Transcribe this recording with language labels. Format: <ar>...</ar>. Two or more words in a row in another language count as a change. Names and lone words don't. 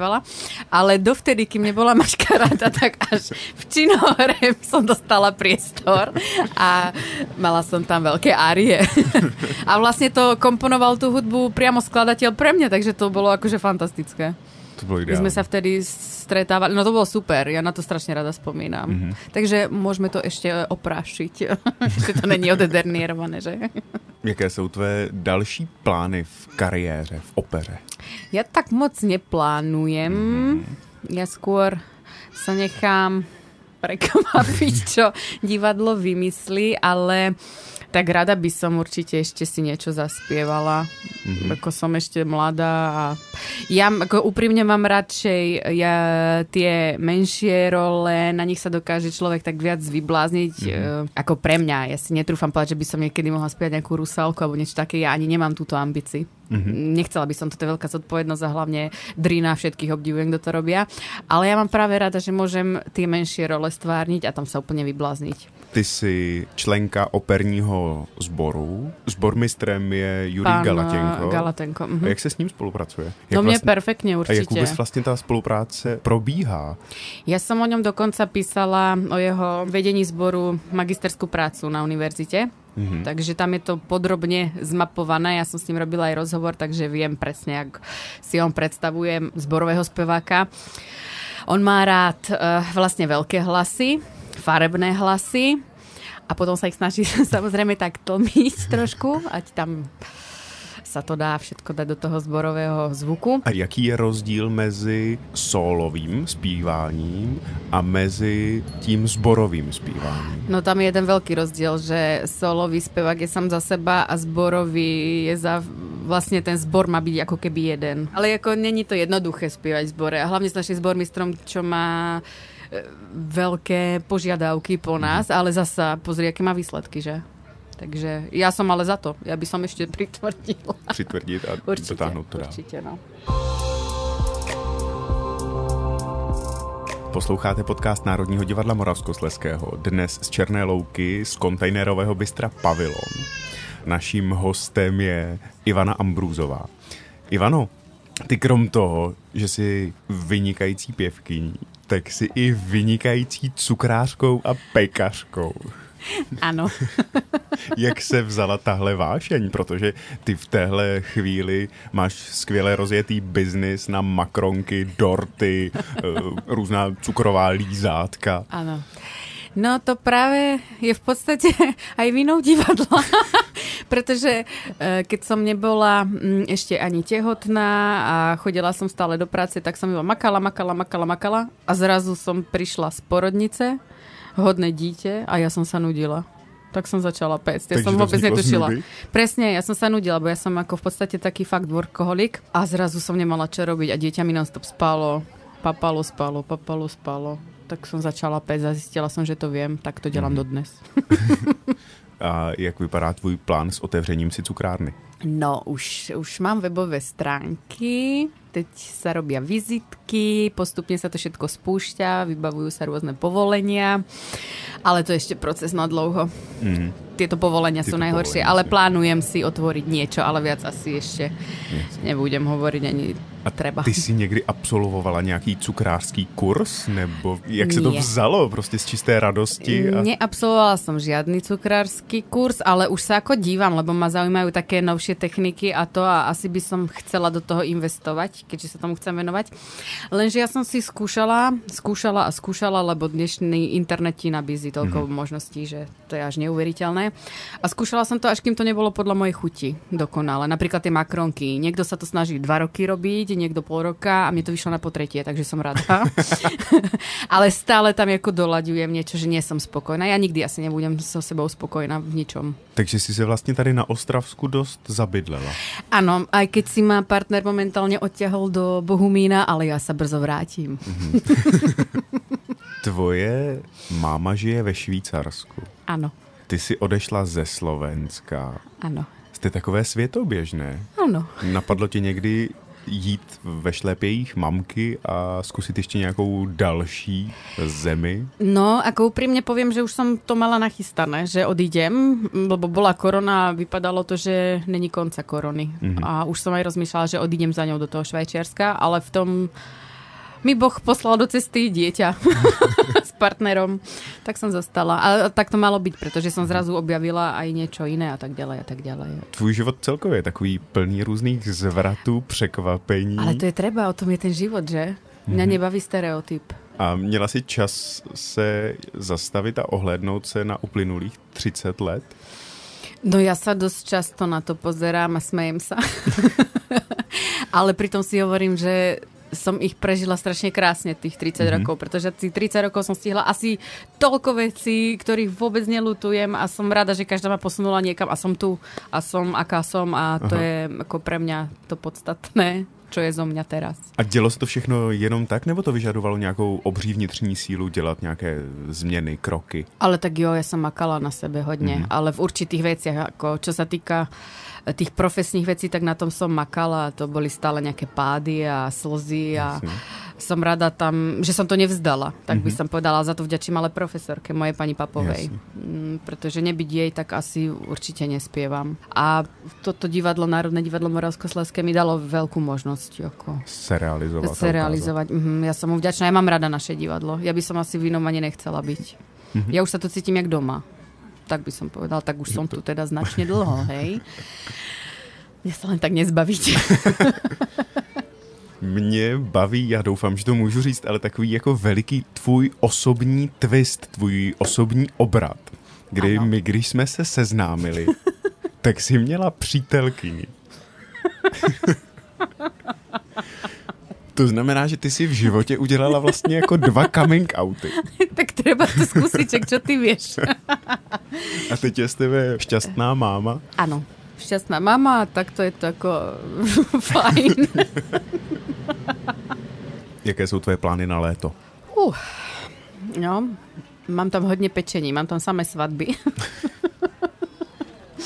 <sk>Ale dovtedy, kým nebola Maškaráda, tak až v Činohre som dostala priestor a mala som tam veľké árie. A vlastne to komponoval tú hudbu priamo skladateľ pre mňa, takže to bolo akože fantastické. To bolo ideálne. My sme sa vtedy stretávali, no to bolo super, ja na to strašne rada spomínam. Takže môžeme to ešte oprášiť. Ešte to není odedernierované, že?</sk> <cs>Jaké jsou tvé další plány v kariéře, v opeře?</cs> <sk>Ja tak moc neplánujem. Ja skôr sa nechám prekvapiť, čo divadlo vymyslí, ale tak rada by som určite ešte si niečo zaspievala. Ako som ešte mladá a ja ako úprimne mám radšej tie menšie role, na nich sa dokáže človek tak viac vyblázniť ako pre mňa. Ja si netrúfam povedať, že by som niekedy mohla spievať nejakú Rusálku alebo niečo také. Ja ani nemám túto ambíciu. Nechcela by som, to je veľká zodpovednosť a hlavne drina, všetkých obdivujem, kto to robia. Ale ja mám práve rada, že môžem tie menšie role stvárniť a tam sa úplne vyblázniť.</sk> <cs>Ty jsi členka operního sboru. Sbormistrem je Jurij Galatenko. A jak se s ním spolupracuje?</cs> <sk>No mne perfektne určite.</sk> <cs>A jak vôbec vlastne tá spolupráce probíhá?</cs> <sk>Ja som o ňom dokonca písala, o jeho vedení zboru, magisterskú prácu na univerzite. Takže tam je to podrobne zmapované. Ja som s ním robila aj rozhovor, takže viem presne, ak si on predstavuje zborového speváka. On má rád vlastne veľké hlasy, farebné hlasy a potom sa ich snaží samozrejme tak tlmiť trošku, ať tam sa to dá všetko dať do toho zborového zvuku.</sk> <cs>A jaký je rozdíl mezi sólovým zpíváním a mezi tím zborovým zpíváním?</cs> <sk>No tam je jeden veľký rozdiel, že sólový spevák je sám za seba a zborový je za... Vlastne ten zbor má byť ako keby jeden. Ale ako není to jednoduché spievať v zbore. A hlavne s našim zbormistrom, čo má veľké požiadavky po nás, ale zasa pozri, aké má výsledky, že? Takže ja som ale za to. Ja by som ešte pritvrdila. Přitvrdiť a dotáhnuť to dál. Určite, no.</sk> <cs>Posloucháte podcast Národního divadla Moravskoslezského. Dnes z Černé Louky z kontejnerového bystra Pavilon. Naším hostem je Ivana Ambrúzová. Ivano, ty krom toho, že jsi vynikající pěvkyní, tak jsi i vynikající cukrářkou a pekařkou. Ano. Jak se vzala tahle vášeň? Protože ty v téhle chvíli máš skvěle rozjetý biznis na makronky, dorty, různá cukrová lízátka. Ano.</cs> <sk>No to práve je v podstate aj vinou divadla, pretože keď som nebola ešte ani tehotná a chodila som stále do práce, tak som iba makala a zrazu som prišla z porodnice, hodné dieťa a ja som sa nudila. Tak som začala pécť. Ja som vôbec netušila. Presne, ja som sa nudila, bo ja som ako v podstate taký fakt workoholik a zrazu som nemala čo robiť a dieťa mi non-stop spalo. Papalo. Tak som začala pécť a zistila som, že to viem, tak to dělám dodnes.</sk> <cs>A jak vypadá tvůj plán s otevřením si cukrárny?</cs> <sk>No, už mám webové stránky, teď sa robia vizitky, postupne sa to všetko spúšťa, vybavujú sa rôzne povolenia, ale to je ešte proces</sk> <cs>na dlouho.</cs> <sk>Tieto povolenia sú najhoršie, ale plánujem si otvoriť niečo, ale viac asi ešte nebudem hovoriť ani treba.</sk> <cs>Ty si někdy absolvovala nějaký cukrářský kurz? Nebo jak se to vzalo? Prostě z čisté radosti?</cs> <sk>Neabsolvovala som žiadny cukrářský kurz, ale už sa ako dívam, lebo ma zaujímajú také novšie techniky a to a asi by som chcela do toho investovať, keďže sa tomu chcem venovať. Lenže ja som si skúšala, lebo dnešný internet ti nabízí toľko možností, že to je až neuveriteľné. A skúšala som to, až kým to nebolo podľa mojej chuti dokonale. Napríklad tie makronky. Niekto sa to snaží 2 roky robiť, niekto pol roka a mne to vyšlo na potretie, takže som rada. Ale stále tam ako doľaďujem niečo, že nie som spokojná. Ja nikdy asi nebudem so sebou spokojná v ničom.</sk> <cs>Takže si se vlastně tady na Ostravsku dost zabydlela.</cs> <sk>Áno, aj keď si ma partner momentálne odťahol do Bohumína, ale ja sa brzo vrátim.</sk> <cs>Tvoje máma žije ve Švýcarsku.</cs> <sk>Áno.</sk> <cs>Ty si odešla ze Slovenska.</cs> <sk>Áno.</sk> <cs>Jste takové světoběžné.</cs> <sk>Áno.</sk> <cs>Napadlo ti někdy jít ve šlépějích mamky a zkusit ještě nějakou další zemi?</cs> <sk>No, ako úprimne poviem, že už som to mala nachystané, že odídem, lebo bola korona a vypadalo to, že není konca korony. A už som aj rozmýšľala, že odídem za ňou do toho Švajčiarska, ale v tom mi Boh poslal do cesty dieťa s partnerom, tak som zostala. A tak to malo byť, pretože som zrazu objavila aj niečo iné a tak ďalej a tak ďalej.</sk> <cs>Tvůj život celkově je takový plný různých zvratů, překvapení.</cs> <sk>Ale to je treba, o tom je ten život, že? Mňa nebaví stereotyp.</sk> <cs>A měla si čas se zastavit a ohlédnout se na uplynulých 30 let?</cs> <sk>No ja sa dosť často na to pozerám a smejem sa. Ale pritom si hovorím, že som ich prežila strašne krásne tých 30 rokov, pretože tých 30 rokov som stihla asi toľko vecí, ktorých vôbec neľutujem a som rada, že každá ma posunula niekam a som tu a som aká som a to je ako pre mňa to podstatné, čo je zo mňa teraz.</sk> <cs>A dělo se to všechno jenom tak, nebo to vyžadovalo nějakou obří vnitřní sílu dělat nějaké změny, kroky?</cs> <sk>Ale tak jo, ja som makala na sebe hodne, ale v určitých veciach, ako čo sa týka tých profesných vecí, tak na tom som makala. To boli stále nejaké pády a slzy a som rada tam, že som to nevzdala. Tak by som povedala, za to vďačím ale profesorke, mojej pani Papovej. Pretože nebyť jej, tak asi určite nespievam. A toto divadlo, Národné divadlo Moravskoslezské mi dalo veľkú možnosť ako se realizovať. Ja som mu vďačná. Ja mám rada naše divadlo. Ja by som asi v inom ani nechcela byť. Ja už sa tu cítim jak doma. Tak by som povedal, tak už som tu teda značne dlho, hej. Mňa sa len tak nezbavíte.</sk> <cs>Mě baví, já doufám, že to můžu říct, ale takový jako veliký tvůj osobní twist, tvůj osobní obrat, kdy my, když jsme se seznámili, tak jsi měla přítelkyni. To znamená, že ty si v životě udělala vlastně jako 2</cs> <en>coming outy.</en> <sk>Tak treba to skúsiť, čo ty vieš.</sk> <cs>A teď je z tebe šťastná máma?</cs> <sk>Áno, šťastná mama, tak to je to ako fajn.</sk> <cs>Jaké jsou tvoje plány na léto?</cs> <sk>No, mám tam hodne pečení, mám tam samé svadby.</sk>